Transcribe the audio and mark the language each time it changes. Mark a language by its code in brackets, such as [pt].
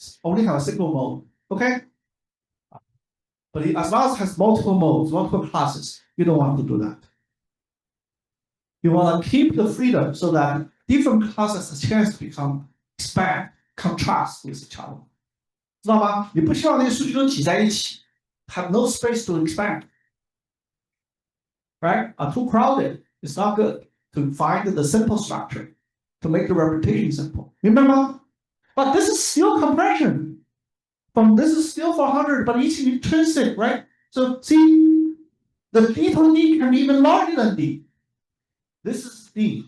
[en] only have a single mode. Okay. But as long as it has multiple modes, multiple classes, you don't want to do that. You want to keep the freedom so that different classes have a chance to become expand, contrast with each other. [zh] 知道吗？你不希望那些数据都挤在一起 ， [en] have no space to expand, right? Too crowded. It's not good to find the simple structure to make the representation simple. [zh] 明白吗？ [en] But this is still compression. This is still 400, but it's intrinsic, right? So see, the little d can be even larger than d. This is d.